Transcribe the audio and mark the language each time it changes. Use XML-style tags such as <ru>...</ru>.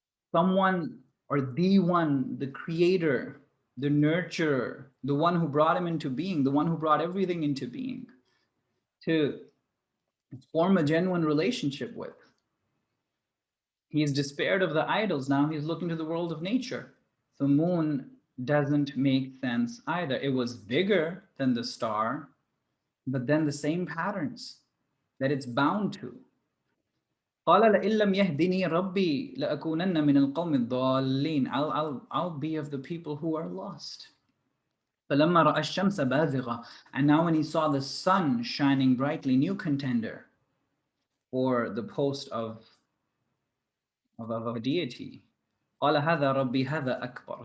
<en>someone or the one, the creator, the nurturer, the one who brought him into being, the one who brought everything into being, to form a genuine relationship with. He is despaired of the idols. Now he's looking to the world of nature. The moon doesn't make sense either. It was bigger than the star, but then the same patterns that it's bound to.</en> <ar>قال لئن لم يهدني ربي لأكونن من القوم الضالين.</ar> <en>I'll be of the people who are lost.</en> <ar>فلما رأى الشمس بازغة,</ar> <en>and now when he saw the sun shining brightly, new contender for the post of a deity.</en> <ar>قال هذا ربي هذا أكبر.</ar>